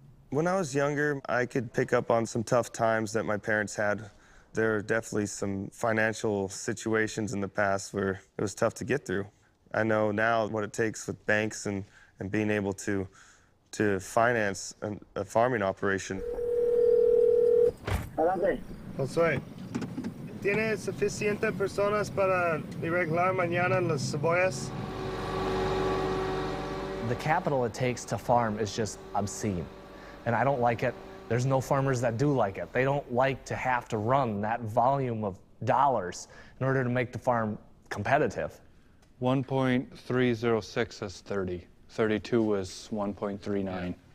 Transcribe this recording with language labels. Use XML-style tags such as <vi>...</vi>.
<en>When I was younger, I could pick up on some tough times that my parents had. There are definitely some financial situations in the past where it was tough to get through. I know now what it takes with banks and being able to finance a farming operation.</en> <es>Adelante. Josué, ¿tiene suficiente personas para arreglar mañana las cebollas?</es> <en>The capital it takes to farm is just obscene, and I don't like it. There's no farmers that do like it. They don't like to have to run that volume of dollars in order to make the farm competitive. 1.306 is 30. 32 was 1.39.</en>